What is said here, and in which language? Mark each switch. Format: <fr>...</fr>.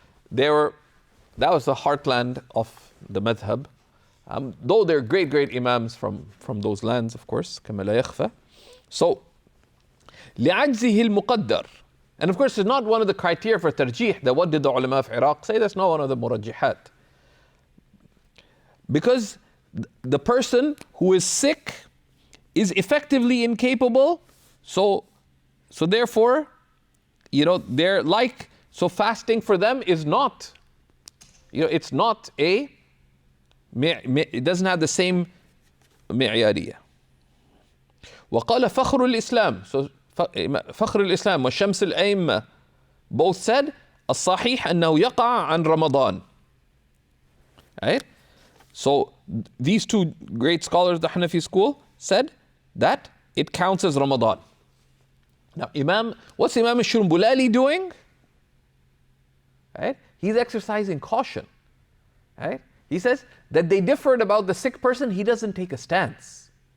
<en>That was the heartland of the madhab. Though they're great imams from those lands, of course,</en> <ar>كما لا يخفى.</ar> <en>So,</en> <ar>لعجزه المقدر.</ar> <en>And of course, it's not one of the criteria for tarjih, that what did the ulama of Iraq say? That's not one of the murajjihat. Because the person who is sick is effectively incapable, so therefore, they're like, so fasting for them is not, it's not it doesn't have the same معيارية.</en> <ar>وقال فخر الإسلام, so فخر الإسلام والشمس الأئمة</ar> <en>both said</en> <ar>الصحيح أنه يقع عن رمضان.</ar> <en>Right? So these two great scholars of the Hanafi school said that it counts as Ramadan. Now what's Imam Shurunbulali doing? Right? He's exercising caution. Right? He says that they differed about the sick person, he doesn't take a stance.</en>